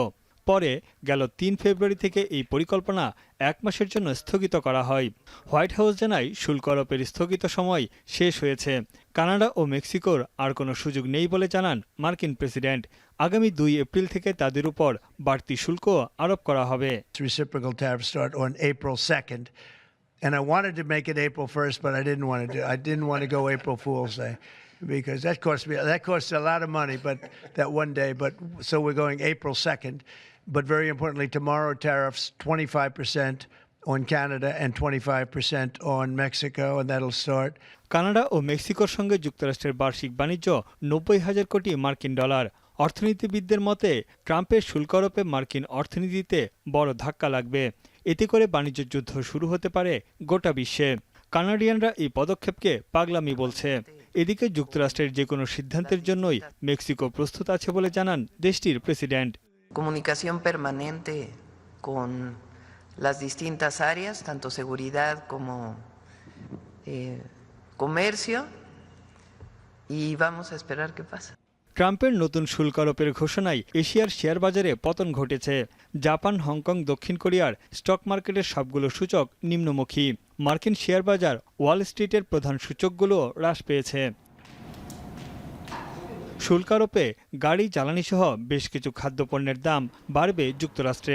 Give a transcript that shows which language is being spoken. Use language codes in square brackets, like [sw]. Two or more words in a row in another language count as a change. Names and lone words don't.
[bn] পরে গেল 3 ফেব্রুয়ারি থেকে এই পরিকল্পনা 1 মাসের জন্য স্থগিত করা হয়। হোয়াইট হাউস জানায় শুল্ক আরোপের স্থগিত সময় শেষ হয়েছে। কানাডা ও মেক্সিকোর আর কোনো সুযোগ নেই বলে জানান মার্কিন প্রেসিডেন্ট। আগামী 2 এপ্রিল থেকে তাদের উপর বাড়তি শুল্ক আরোপ করা হবে। [en] And I wanted to make it April 1st, but I didn't want to go April Fool's Day because that costs a lot of money, but that one day. But so we're going April 2nd. But very importantly, tomorrow tariffs 25% on Canada and 25% on Mexico, and that'll start. [bn] কানাডা ও মেক্সিকোর সঙ্গে যুক্তরাষ্ট্রের বার্ষিক বাণিজ্য 90,000 কোটি মার্কিন ডলার। অর্থনীতিবিদদের মতে ট্রাম্পের শুল্ক আরোপে মার্কিন অর্থনীতিতে বড় ধাক্কা লাগবে। এতে করে বাণিজ্য যুদ্ধ শুরু হতে পারে গোটা বিশ্বে। কানাডিয়ানরা এই পদক্ষেপকে পাগলামি বলছে। এদিকে যুক্তরাষ্ট্রের যে কোনো সিদ্ধান্তের জন্যই মেক্সিকো প্রস্তুত আছে বলে জানান দেশটির প্রেসিডেন্ট। [es] Comunicación permanente con las distintas áreas, tanto seguridad como comercio, y vamos a esperar qué pasa. [bn] ট্রাম্পের নতুন শুল্ক আরোপের ঘোষণায় এশিয়ার শেয়ার বাজারে পতন ঘটেছে। জাপান, হংকং, দক্ষিণ কোরিয়ার [en] stock market's [bn] সবগুলো সূচক নিম্নমুখী। মার্কিন শেয়ার বাজার, ওয়াল স্ট্রিটের প্রধান সূচকগুলো হ্রাস পেয়েছে। শুল্ক আরোপে গাড়ি, জ্বালানি সহ বেশ কিছু খাদ্যপণ্যের দাম বাড়বে যুক্তরাষ্ট্রে।